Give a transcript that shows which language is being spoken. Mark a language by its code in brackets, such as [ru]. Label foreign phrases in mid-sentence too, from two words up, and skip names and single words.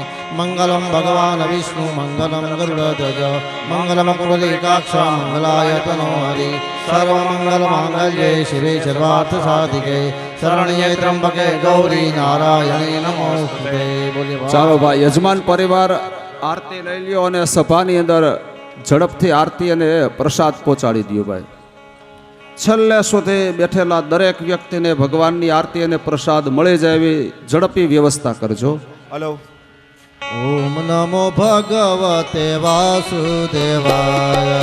[sa] मङ्गलं भगवान् विष्णु मङ्गलं गरुडध्वज मङ्गलमकुलिकाक्ष मङ्गलाय तनो हरि सर्वमङ्गलमाङ्गल्ये शिवे सर्वार्थसाधिके शरण्ये त्र्यम्बके गौरी नारायणे नमोस्तुते. [gu] ચાલો ભાઈ, યજમાન પરિવાર આરતી લઈ લ્યો અને સભાની અંદર ઝડપથી આરતી અને પ્રસાદ પહોંચાડી દો ભાઈ. છેલ્લે સુધી બેઠેલા દરેક વ્યક્તિને ભગવાનની આરતી અને પ્રસાદ મળી જાય એવી ઝડપી વ્યવસ્થા કરજો. [sa] હલો. ॐ नमो भगवते वासुदेवाय.